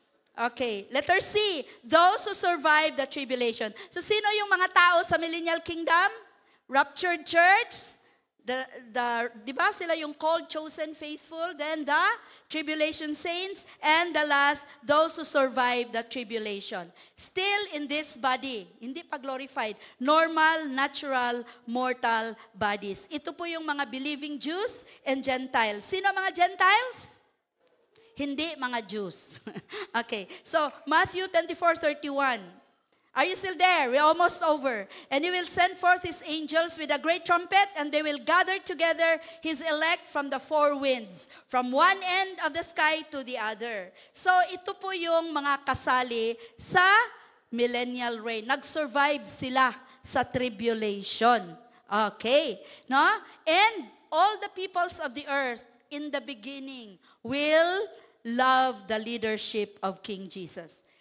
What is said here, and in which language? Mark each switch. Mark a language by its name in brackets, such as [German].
[English] Okay, letter C, those who survive the tribulation. [Filipino] So sino yung mga tao sa Millennial Kingdom? [English] Raptured church, di ba sila yung called, chosen, faithful, then the tribulation saints, and the last, those who survive the tribulation. Still in this body, [Filipino] hindi pa glorified, [English] normal, natural, mortal bodies. [Filipino] Ito po yung mga believing Jews and Gentiles. Sino mga Gentiles? Hindi mga Jews. [English] Okay. So, Matthew 24:31. Are you still there? We're almost over. And He will send forth His angels with a great trumpet, and they will gather together His elect from the four winds, from one end of the sky to the other. [Filipino] So, ito po yung mga kasali sa millennial reign. Nag-survive sila sa tribulation. Okay. No? [English] And all the peoples of the earth in the beginning will love the leadership of King Jesus.